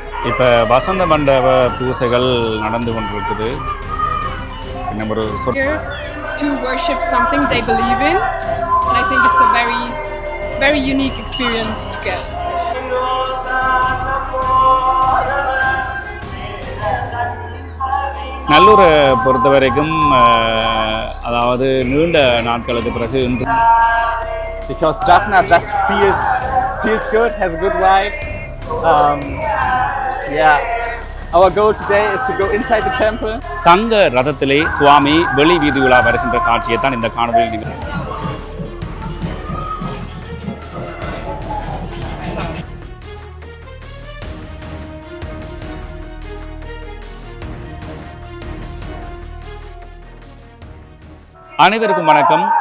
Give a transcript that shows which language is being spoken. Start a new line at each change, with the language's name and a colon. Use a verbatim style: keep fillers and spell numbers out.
Tamil: இப்போ வசந்த மண்டப பூசைகள் நடந்து கொண்டிருக்குது. நம்ம ஒரு சொ-
English: Here to worship something they believe in, and I think it's a very, very unique experience to get.
Tamil: நல்லூரை பொறுத்த வரைக்கும் அஹ், அதாவது நீண்ட நாட்களுக்கு பிறகு இன்று
English: because Jaffna just feels feels good, has a good vibe. Um, yeah, our goal today is to go inside the temple.
Tamil: தங்க ரதத்திலே சுவாமி வெளி வீதி உலா வருகின்ற காட்சியை தான் இந்த காணொலியில் நீங்கள் அனைவருக்கும் வணக்கம்.